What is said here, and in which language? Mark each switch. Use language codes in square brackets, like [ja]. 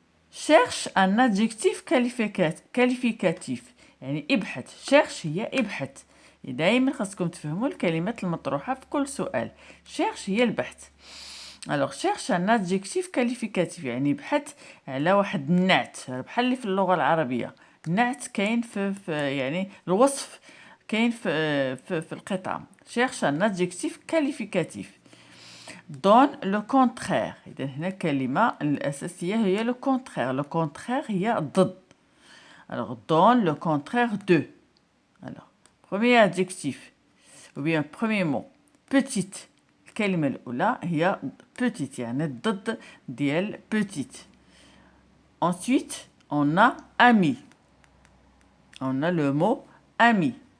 [fr] Cherche un adjectif qualificatif. [ar] يعني ابحث. cherche هي ابحث. دايما خاصكم تفهموا الكلمات المطروحة في كل سؤال. cherche هي البحث. [fr] Alors cherche un adjectif qualificatif. [ar] يعني ابحث على واحد النعت بحال اللي في اللغة العربية. نعت كاين في يعني الوصف كاين في القطعة. [fr] cherche un adjectif qualificatif. donne le contraire. [ar] إذا هنا الكلمة الأساسية هي le contraire. [fr] Le contraire [ar] هي ضد. [fr] Alors donne le contraire de. Alors premier adjectif ou bien premier mot. Petite. [ar] الكلمة الأولى هي petite يعني ضد ديال petite. [fr] Ensuite on a ami. On a le mot ami.